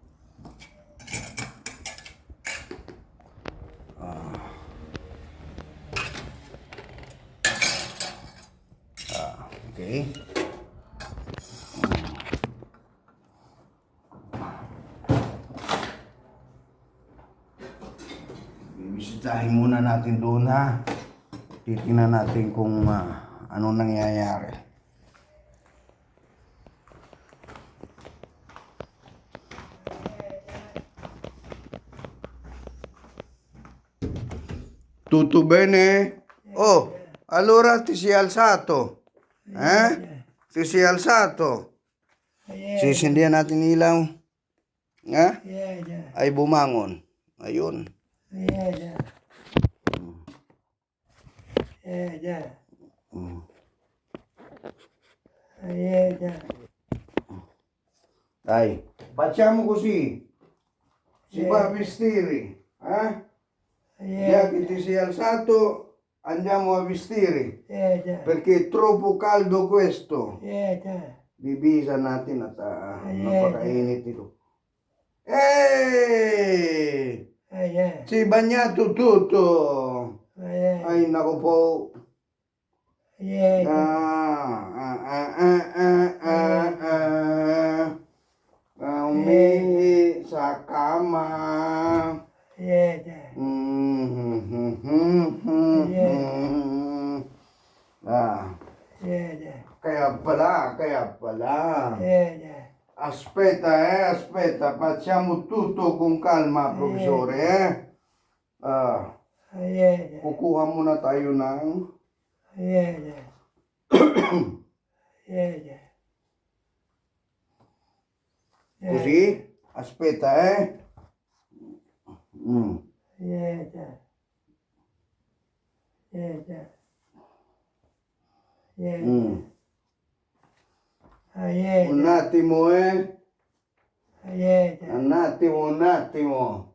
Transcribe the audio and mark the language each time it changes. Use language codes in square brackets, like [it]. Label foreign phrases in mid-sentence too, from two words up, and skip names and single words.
[tl] Okay. Bibisitahin muna natin doon ha. Titingnan natin kung ano nangyayari. [it] Tutto bene? Oh, allora ti sei alzato? Ti sei alzato? [tl] Sisindihan natin ilaw. Ay bumangon. Ayun. [it] Dai, facciamo così. Si va a vestire, Già che ti sei alzato, andiamo a vestire. Perché è troppo caldo questo. [tl] Bibisan natin at napakainit ito. [it] Si bagnato tutto. [tl] Ay, naku po. Umihi sa kama. Kaya pala. [it] Aspetta, facciamo tutto con calma, professore, [tl] Kukuha muna tayo ng [it] così, aspetta, Un attimo, un attimo.